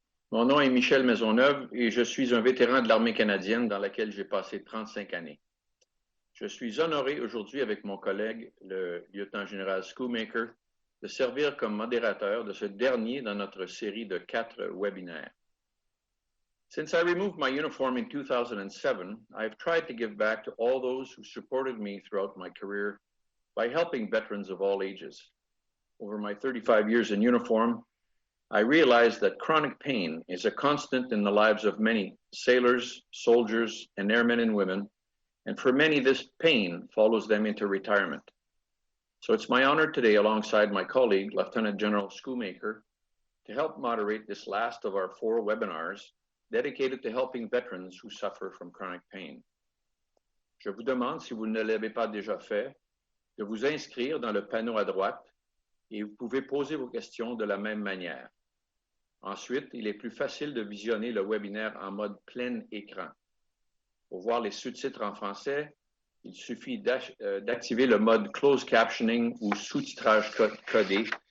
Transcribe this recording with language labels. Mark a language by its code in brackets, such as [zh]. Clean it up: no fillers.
[fr] Mon nom est Michel Maisonneuve et je suis un vétéran de l'armée canadienne dans laquelle j'ai passé 35 années. Je suis honoré aujourd'hui avec mon collègue, le lieutenant-général Schoolmaker, de servir comme modérateur de ce dernier dans notre série de 4 webinaires. [en] Since I removed my uniform in 2007, I've tried to give back to all those who supported me throughout my career by helping veterans of all ages. Over my 35 years in uniform, I realized that chronic pain is a constant in the lives of many sailors, soldiers, and airmen and women, and for many, this pain follows them into retirement. So it's my honor today, alongside my colleague, Lieutenant General Schoolmaker, to help moderate this last of our 4 webinars dedicated to helping veterans who suffer from chronic pain. [fr] Je vous demande, si vous ne l'avez pas déjà fait, de vous inscrire dans le panneau à droite et vous pouvez poser vos questions de la même manière. Ensuite, il est plus facile de visionner le webinaire en mode plein écran. Pour voir les sous-titres en français, il suffit d'activer le mode Closed Captioning ou sous-titrage codé.